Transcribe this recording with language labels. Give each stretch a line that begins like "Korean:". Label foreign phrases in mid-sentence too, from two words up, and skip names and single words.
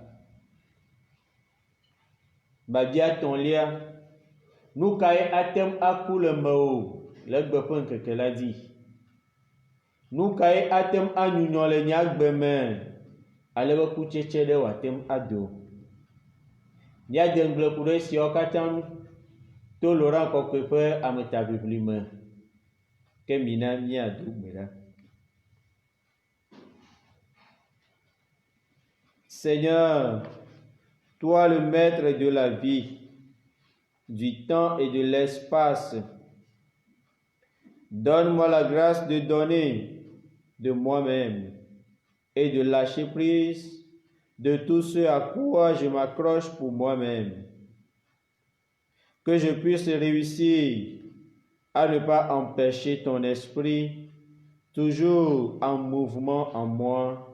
Ewe: Babia tɔ̃lia, nu kae ate ŋu aku le mewò le egbe ƒe ŋkeke la dzi? nu kae atem anyunyɔ le nyagbe me ale be kutsetse ɖe wòatem ado. Míade ŋgble ku ɖe esiawo katã ŋu to Laurent Kɔkɔe ƒe ametaʋiʋli me ke mina míado gbe ɖa.
French: Seigneur, toi le maître de la vie, du temps et de l'espace, donne-moi la grâce de donner de moi-même et de lâcher prise de tout ce à quoi je m'accroche pour moi-même. Que je puisse réussir à ne pas empêcher ton esprit toujours en mouvement en moi.